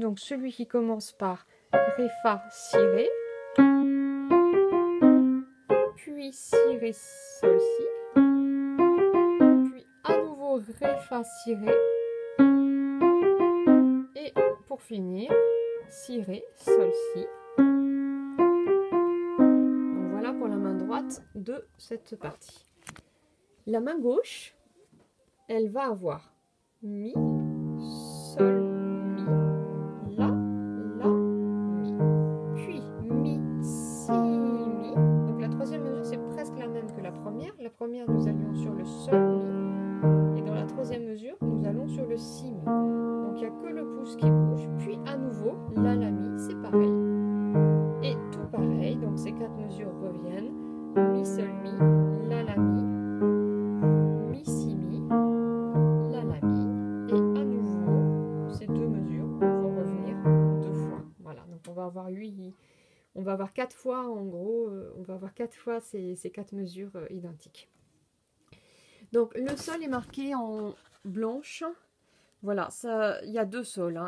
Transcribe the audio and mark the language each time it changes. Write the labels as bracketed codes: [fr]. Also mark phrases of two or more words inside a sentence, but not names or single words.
[fr] Donc celui qui commence par Ré, Fa, Si, Ré, puis Si, Ré, Sol, Si, puis à nouveau Ré, Fa, Si, Ré, et pour finir, Si, Ré, Sol, Si. Donc voilà pour la main droite de cette partie. La main gauche, elle va avoir Mi, Sol, Mi, La, Mi, puis Mi, Si, Mi. Donc la troisième mesure, c'est presque la même que la première. La première, nous allions sur le Sol, Mi, et dans la troisième mesure, nous allons sur le Si, Mi. Donc il n'y a que le pouce qui bouge, puis à nouveau, La, Mi, c'est pareil. Et tout pareil, donc ces quatre mesures reviennent. Mi, Sol, Mi, La, Mi, Mi, Si, Mi, La, Mi, et à nouveau, ces deux mesures vont revenir deux fois. Voilà, donc on va avoir on va avoir 4 fois, en gros, on va avoir 4 fois ces 4 mesures identiques. Donc le sol est marqué en blanche. Voilà, ça, il y a 2 sols, hein.